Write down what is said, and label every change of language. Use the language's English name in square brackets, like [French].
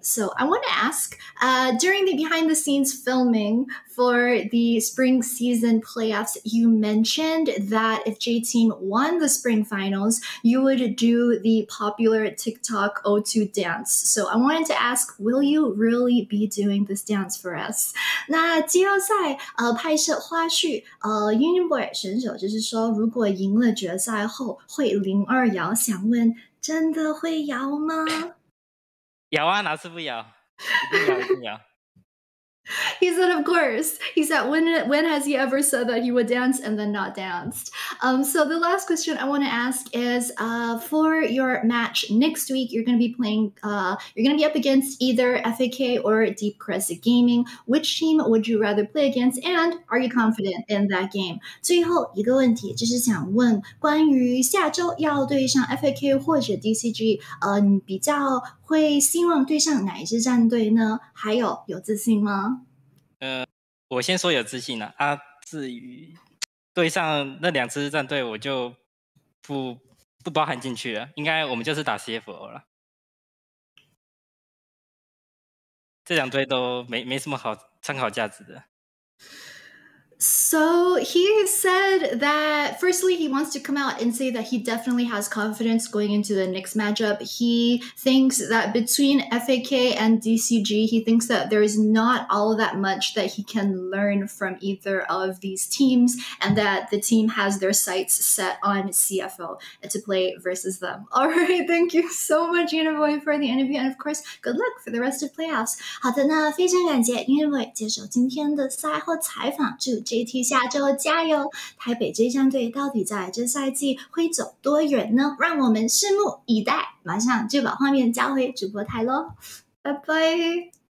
[English] So I want to ask, during the behind the scenes filming for the spring season playoffs, you mentioned that if J-Team won the spring finals, you would do the popular TikTok O2 dance. So I wanted to ask, will you really be doing this dance for us? [Chinese] 那季后赛拍摄花絮Uniboy 选手就是说，如果赢了决赛后会02摇，想问真的会摇吗？摇啊，哪次不摇？一定摇，一定摇。 [English] He said, of course. He said, when has he ever said that he would dance and then not danced? So the last question I want to ask is, for your match next week, you're going to be playing, you're going to be up against either FAK or Deep Crest Gaming. Which team would you rather play against? And are you confident in that game? [Chinese] 最后一个问题就是想问关于下周要对上 FAK 或者 DCG，你比较会希望对上哪一支战队呢？还有自信吗？我先说有自信了啊。至于对上那2支战队，我就不包含进去了。应该我们就是打 CFO 了。这2队都没什么好参考价值的。 [English] So he said that firstly, he wants to come out and say that he definitely has confidence going into the next matchup. He thinks that between FAK and DCG, he thinks that there is not all that much that he can learn from either of these teams, and that the team has their sights set on CFO to play versus them. All right, thank you so much, Uniboy, for the interview, and of course, good luck for the rest of playoffs. [Chinese] 好的，那非常感谢 Uniboy 接受今天的赛后采访，祝JT 下周加油！台北这战队到底在这赛季会走多远呢？让我们拭目以待。马上就把画面交回主播台咯，拜拜。